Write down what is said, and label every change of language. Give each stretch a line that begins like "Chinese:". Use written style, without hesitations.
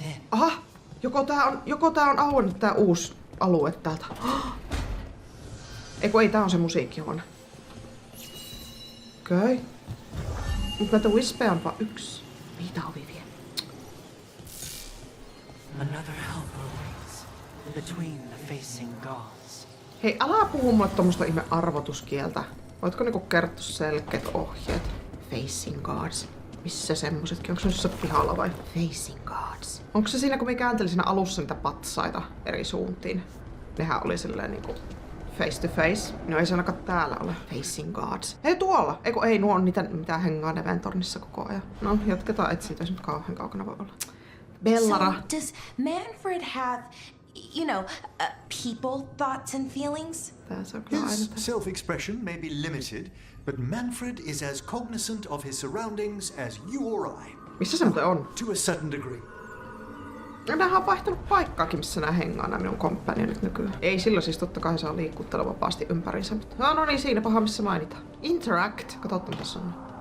Finnish: Aha! Joko tää on auennut tää uusi alue täältä. Ei tää on se musiikkihuone. Okei. Mutta näitä wispeja on vaan yksi. Niitä ovi vielä.
English: Another helper waits between the facing gods.
Finnish: Hei, älä puhu mulle tommoista ihme arvotuskieltä. Voitko niinku kertoa selkeät ohjeet? Facing gods. Missä semmosetkin? Onko se jossain pihalla vai? Facing gods. Onko se siinä, kun me kääntelin siinä alussa niitä patsaita eri suuntiin? Nehän oli silleen niinku
English: face to face.
Finnish: No ei se ainakaan täällä ole. Facing gods. Hei tuolla! Ei nuo on niitä mitä hengaa Neventornissa koko ajan. No jatketaan etsiä, jos nyt kauhean kaukana voi olla. Bellara.
English: So, does Manfred have, you know, people thoughts and feelings?
Finnish: Tässä on kyllä aina
English: His
Finnish: tässä.
English: self-expression may be limited, but Manfred is as cognizant of his surroundings as you or I.
Finnish: Missä se muuten on?
English: To a certain degree.
Finnish: Nämähän on vaihtanut paikkaakin, missä nää hengaa nämä minun kompanionit nykyään. Ei silloin siis totta kai saa liikuttella vapaasti ympäriinsä. No niin, siinä paha missä mainitaan. Interact. Katsotaan mitä tässä on.